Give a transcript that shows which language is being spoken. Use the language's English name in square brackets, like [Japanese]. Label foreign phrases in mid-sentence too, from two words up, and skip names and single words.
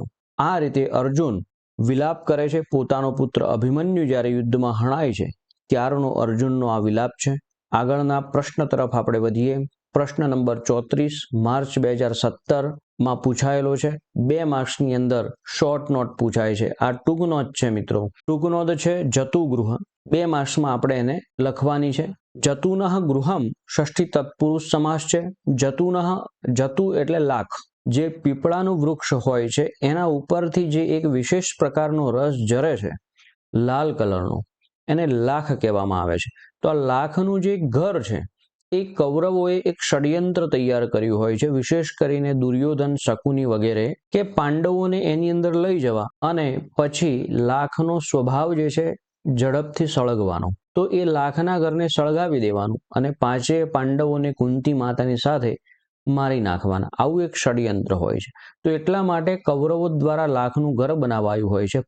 [Gujarati] આ રીતે અર્જુન વિલાપ કરે છે. પોતાનો પુત્ર અભિમન્યુ જ્યારે યુદ્ધમાં હણાય છે ત્યારનો અર્જુનનો આ વિલાપ છે। આગળના પ્રશ્ન તરફ આપણે વધીએ. પ્રશ્ન નંબર 34 માર્ચ 2017 માં પૂછાયેલો છે। 2 માર્ક્સની અંદર [English] short note [Gujarati] પૂછાય છે। આ ટૂંક નોટ છે મિત્રો. ટૂંક નોટ છે જતુગૃહ। 2 માર્ક્સ માં આપણે એને લખવાની છે। [Sanskrit] जतुनः गृहम [Gujarati] ષષ્ઠી તત્પુરુષ સમાસ છે। જતુનઃ જતુ એટલે લાખ। જે પીપળાનું વૃક્ષ હોય છે એના ઉપરથી જે એક વિશેષ પ્રકારનો રસ ઝરે છે લાલ કલરનો એને લાખ કહેવામાં આવે છે। તો આ લાખનું જે ઘર છે એ કૌરવોએ એક ષડ્યંત્ર તૈયાર કર્યું હોય છે। વિશેષ કરીને દુર્યોધન, શકુની વગેરે કે પાંડવોને એની અંદર લઈ જવા અને પછી લાખનો સ્વભાવ જે છે ઝડપથી સળગવાનો। તો એ લાખના ઘરને સળગાવી દેવાનું અને 5 પાંડવોને કુંતી માતાની સાથે મારી નાખવાના। આવું એક ષડ્યંત્ર હોય છે। તો એટલા માટે કૌરવો દ્વારા લાખનું ઘર બનાવાયું હોય છે।